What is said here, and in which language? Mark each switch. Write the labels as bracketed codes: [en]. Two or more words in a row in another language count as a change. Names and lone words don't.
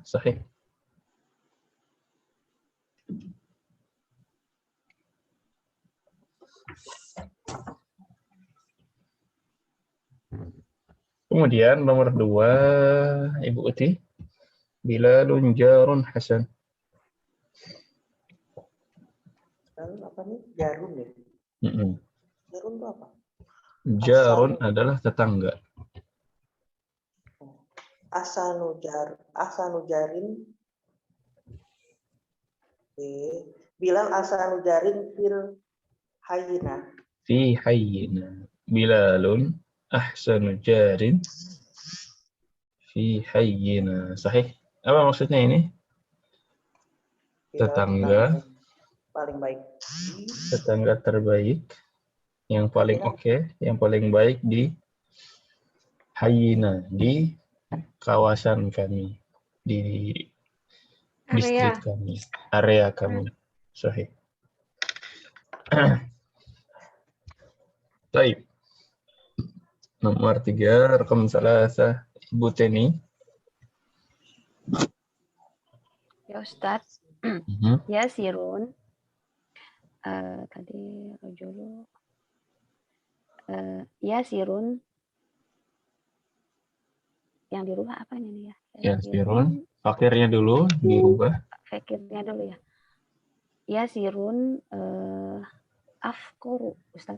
[id] Sahih. Kemudian nomor 2, Ibu Uti. [ar] بلال جار حسن. [id] Lalu apa nih? Jarum ya? Jarum itu apa? Jarun adalah tetangga. [ar] أحسن جار. بلال أحسن جار في حينا. في حينا. بلال أحسن جار في حينا. [id] Sahih. Apa maksudnya ini? Bilal Tetangga. Paling baik. Tetangga terbaik. Yang paling oke, yang paling baik di hayyina, di kawasan kami, di distrik kami, area kami. Sahih. Baik. Nomor 3, [ar] رقم ثلاثة, [id] Ibu Teni. Ya Ustadz. Yasirun. Tadi rojulu. Yasirun. Yang dirubah apa ini ya? Yasirun. Fakirnya dulu dirubah. Fakirnya dulu ya. Yasirun afkoru, Ustaz.